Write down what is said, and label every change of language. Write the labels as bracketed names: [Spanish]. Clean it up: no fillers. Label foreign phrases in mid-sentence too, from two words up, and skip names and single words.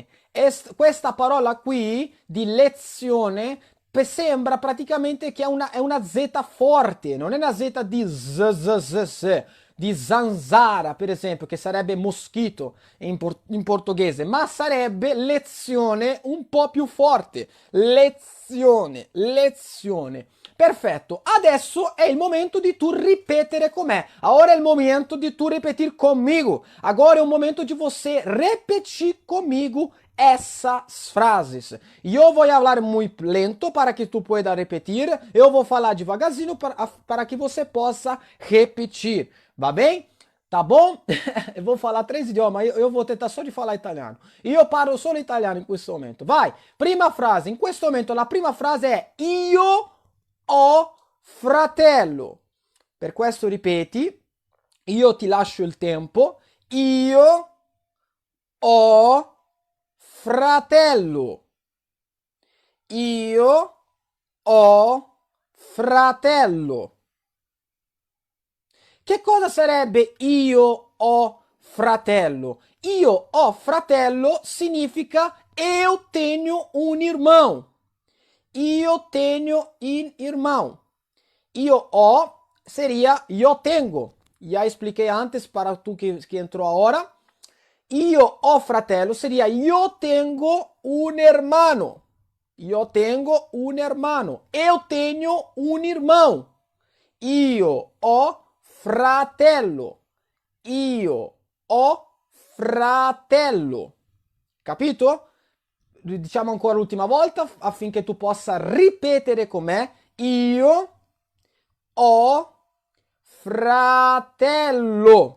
[Italian] Questa parola qui di lezione sembra praticamente che è una Z forte, non è una Z di z, di zanzara, per esempio, che sarebbe moschito in portoghese, ma sarebbe lezione un po' più forte. Lezione, lezione. Perfetto, adesso è il momento di tu ripetere con me. Ora è il momento di tu [Portuguese] repetir comigo. Agora é o momento de você repetir comigo essas frases. Eu vou falar muito lento para que [Spanish] tu pueda [Portuguese] repetir. Eu vou falar devagarzinho para que você possa repetir. Va bem? Tá bom? Eu vou falar 3 idiomas, eu vou tentar só de falar italiano. [Italian] Io parlo solo italiano in questo momento. Vai! Prima frase. In questo momento la prima frase è io ho fratello. Per questo ripeti. Io ti lascio il tempo. Io ho fratello. Io ho fratello. Che cosa sarebbe io ho fratello? Io ho fratello significa [Portuguese] eu tenho um irmão. Io tenho um irmão. [Italian] Io ho seria [Spanish] io tengo. [Portuguese] Já expliquei antes para tu que entrou agora. [Italian] Io ho fratello seria [Spanish] io tengo un hermano. Io tengo un hermano. [Portuguese] Eu tenho un irmão. [Italian] Io ho fratello. Io ho fratello. Capito? Diciamo ancora l'ultima volta affinché tu possa ripetere con me. Io ho fratello.